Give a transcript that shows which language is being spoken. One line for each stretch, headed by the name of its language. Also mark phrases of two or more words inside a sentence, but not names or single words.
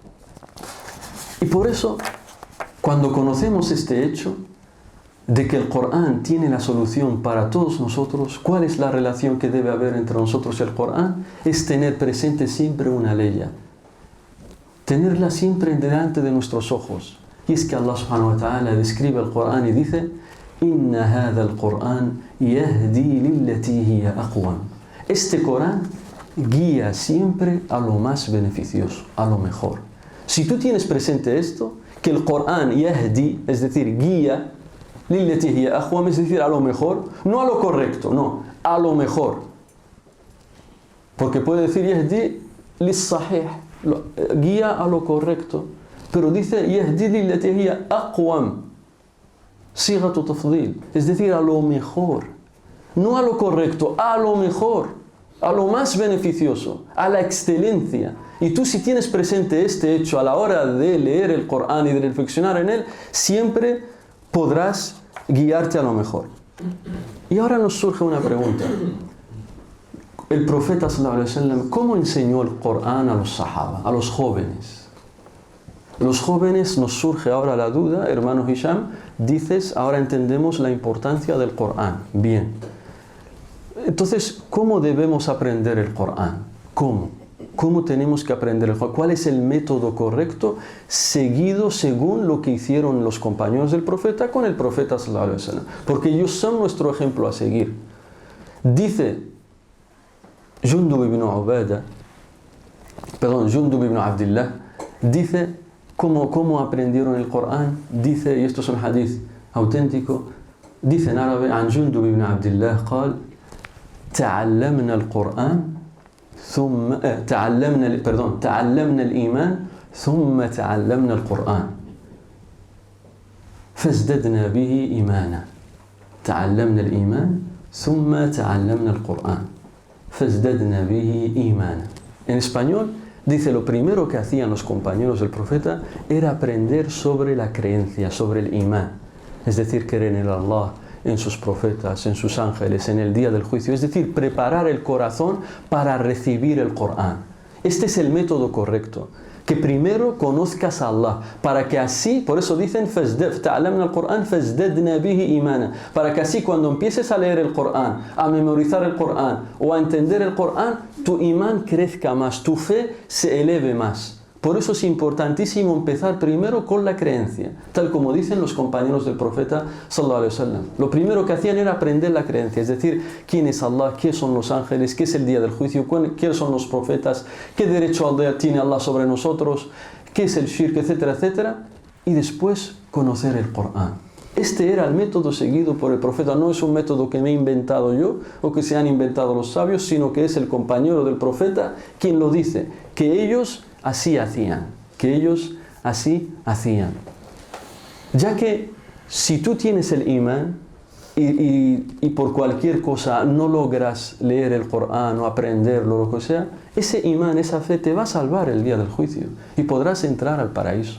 Spanish: Y por eso, cuando conocemos este hecho de que el Corán tiene la solución para todos nosotros, ¿cuál es la relación que debe haber entre nosotros y el Corán? Es tener presente siempre una ley. tenerla siempre delante de nuestros ojos. Y es que
Arabic: الله سبحانه وتعالى
Spanish: describe el Corán y dice:
Arabic: إن هذا القرآن يهدي للتي هي أقوم.
Spanish: Este Corán guía siempre a lo más beneficioso, a lo mejor. Si tú tienes presente esto, que el Corán yahdi, es decir, guía,
Arabic: للتي هي أقوم,
Spanish: es decir, a lo mejor, no a lo correcto, no, a lo mejor. Porque puede decir
Arabic: يهدي للصحيح,
Spanish: guía a lo correcto, pero dice
Arabic: يهدي للتي هي أقوم، صيغة تفضيل,
Spanish: es decir, a lo mejor, no a lo correcto, a lo mejor, a lo más beneficioso, a la excelencia. Y tú, si tienes presente este hecho a la hora de leer el Corán y de reflexionar en él, siempre podrás guiarte a lo mejor. Y ahora nos surge una pregunta. El profeta
Arabic: صلى الله عليه وسلم,
Spanish: ¿cómo enseñó el Corán a los sahaba, a los jóvenes? Los jóvenes, nos surge ahora la duda, hermano Hisham, dices, ahora entendemos la importancia del Corán. Bien. Entonces, ¿cómo debemos aprender el Corán? ¿Cómo? ¿Cómo tenemos que aprender el Corán? ¿Cuál es el método correcto seguido según lo que hicieron los compañeros del profeta con el profeta
Arabic: صلى الله عليه وسلم?
Spanish: Porque ellos son nuestro ejemplo a seguir. Dice Jundub ibn Abdillah, dice cómo aprendieron el Corán. Dice, y esto es un hadith auténtico, dice en árabe:
Arabic: عن جندب بن عبد الله قال تعلمنا القرآن ثم تعلمنا الإيمان ثم تعلمنا القرآن فازددنا به إيمانا. تعلمنا الإيمان ثم تعلمنا القرآن فازددنا به إيمانا.
Spanish: En español dice, lo primero que hacían los compañeros del profeta era aprender sobre la creencia, sobre el imán, es decir, creer en Allah, en sus profetas, en sus ángeles, en el día del juicio, es decir, preparar el corazón para recibir el Corán. Este es el método correcto, que primero conozcas a Allah, para que así, por eso dicen
Arabic: تعلمنا القرآن فازددنا به إيمانا,
Spanish: para que así cuando empieces a leer el Corán, a memorizar el Corán o a entender el Corán, tu imán crezca más, tu fe se eleve más. Por eso es importantísimo empezar primero con la creencia, tal como dicen los compañeros del profeta
Arabic: صلى الله عليه وسلم.
Spanish: Lo primero que hacían era aprender la creencia, es decir, quién es Allah, qué son los ángeles, qué es el día del juicio, qué son los profetas, qué derecho tiene Allah sobre nosotros, qué es el shirk, etcétera, etcétera, y después conocer el Corán. Este era el método seguido por el profeta, no es un método que me he inventado yo o que se han inventado los sabios, sino que es el compañero del profeta quien lo dice, que ellos así hacían, ya que si tú tienes el imán y por cualquier cosa no logras leer el Corán o aprenderlo o lo que sea, ese imán, esa fe te va a salvar el día del juicio y podrás entrar al paraíso.